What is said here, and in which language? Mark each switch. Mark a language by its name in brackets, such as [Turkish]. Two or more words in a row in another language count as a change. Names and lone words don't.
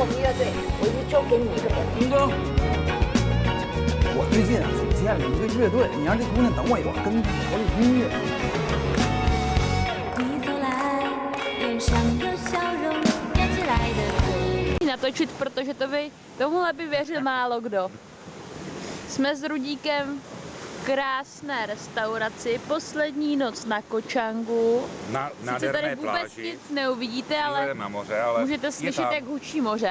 [Chinese] 我最近啊组建了一个乐队，你让这姑娘等我一会儿，跟她聊聊音乐。你走来，脸上有笑容，扬起来的嘴。 [Czech] Natočit, protože tomuhle by věřil málo kdo. Jsme s Rudíkem v krásné restauraci, poslední noc na Kočangu. Na Sice nádherné tady vůbec pláži. nic neuvidíte, ale Výhledem na moře, ale můžete slyšet, jak hučí moře.